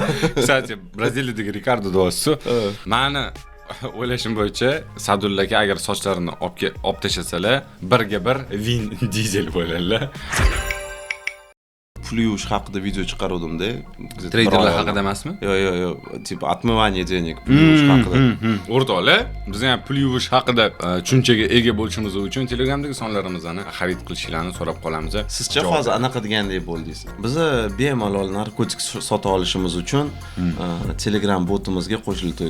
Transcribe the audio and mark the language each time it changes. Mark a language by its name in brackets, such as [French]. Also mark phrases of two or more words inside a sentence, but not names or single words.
[Uzbek] Kстати, Braziliyadagi Ricardo do'sti. Meni o'ylashim bo'yicha Sadullaga agar sochlarini olib tashlasalar, birga bir Vin Diesel bo'ladilar. Pul yuvish haqida video chiqaruvdim-da. Treyderlar haqida emasmi? Yo'q, [Russian] tipo отмывание денег, [Uzbek] pul yuvish haqida. O'rtoqlar, biz ham pul yuvish haqida tushunchaga ega bo'lishimiz uchun Telegramdagi sonlarimizni xarid qilishlarini so'rab qolamiz. Sizcha hozir anaqa degandek bo'ldingiz. Biz bemalol narkotik sota olishimiz uchun Telegram botimizga qo'shildik.